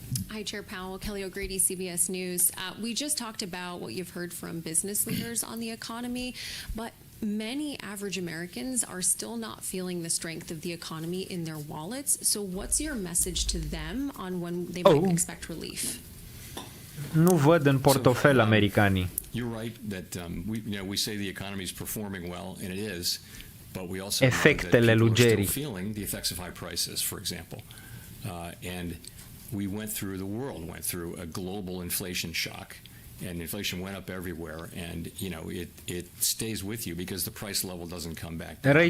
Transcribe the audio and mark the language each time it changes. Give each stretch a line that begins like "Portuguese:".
English: Hi, Chair Powell. Kelly O'Grady, CBS News. We just talked about what you've heard from business leaders on the economy, but many average Americans are still not feeling the strength of the economy in their wallets. So what's your message to them on when they might expect relief?
Romanian: Nu văd în portofel americanii.
English: You're right that we say the economy is performing well, and it is, but we also
Romanian: Efectele
English: know that people are
Romanian: lugerii.
English: still feeling the effects of high prices, for example, and the world went through a global inflation shock, and inflation went up everywhere, and it stays with you because the price level doesn't come back down.